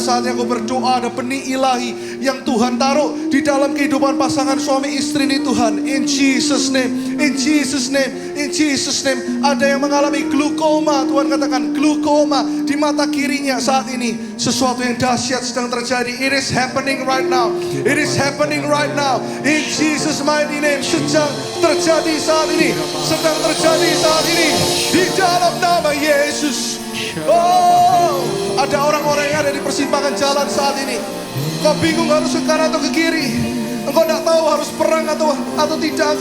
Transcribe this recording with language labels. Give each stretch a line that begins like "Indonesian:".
Indonesian: Saatnya kau berdoa, ada benih ilahi yang Tuhan taruh di dalam kehidupan pasangan suami istri ini Tuhan.
English: In Jesus name, in Jesus name, in Jesus name.
Indonesian: Ada yang mengalami glukoma, Tuhan katakan glukoma di mata kirinya saat ini. Sesuatu yang dahsyat sedang terjadi.
English: It is happening right now. It is happening right now. In Jesus mighty name.
Indonesian: Sedang terjadi saat ini. Sedang terjadi saat ini. Di dalam nama Yesus. Oh, ada orang-orang yang ada di persimpangan jalan saat ini. Kau bingung harus ke kanan atau ke kiri. Engkau tidak tahu harus perang atau tidak.